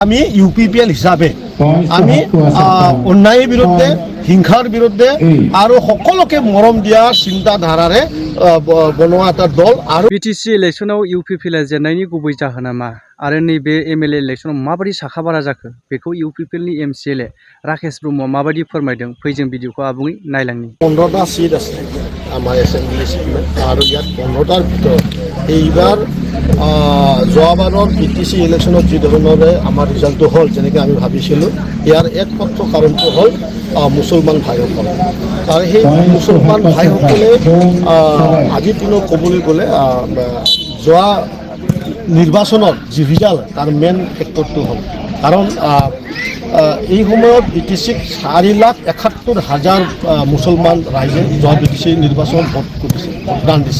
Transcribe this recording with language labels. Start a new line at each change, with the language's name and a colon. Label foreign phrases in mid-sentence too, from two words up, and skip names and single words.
Assamese: আমি ইউপিপিএল হিসাবে আমি অন্যায়ের বিরুদ্ধে হিংসার বিরুদ্ধে আৰু সকলোকে মৰম দিয়া চিন্তাধাৰাৰে বনোৱা এটা দল। আৰু
Bodo: বিটিসি ইলেকশनाव इउपिपिएल जेननायनि गुबै जाहोना मा आरो नैबे एमएलए इलेक्शनाव माबायदि साखाबारा जाखो बेखौ इउपिपिएलनि एमसिएलए राकेश ब्रह्मआ माबायदि फोरमायदों फै जों भिडिअखौ आबुङै नायलांनि।
Assamese: 15টা সিট আছে আমাৰ এছেম্বলি সিটমেণ্ট আৰু ইয়াত 15টাৰ ভিতৰত এইবাৰ যোৱাবাৰৰ বিটিসি ইলেকশনত যি ধৰণৰে আমাৰ ৰিজাল্টটো হ'ল যেনেকৈ আমি ভাবিছিলোঁ ইয়াৰ একমাত্ৰ কাৰণটো হ'ল মুছলমান ভাইসকল। আৰু সেই মুছলমান ভাইসকলে আজিৰ দিনত ক'বলৈ গ'লে যোৱা নিৰ্বাচনত যি ৰিজাল্ট তাৰ মেইন ফেক্টৰটো হ'ল কাৰণ এই সময়ত বিটিসিক 4,71,000 মুছলমান ৰাইজে যোৱা বিটিসি নিৰ্বাচনত ভোট কৰিছে, ভোটদান দিছে।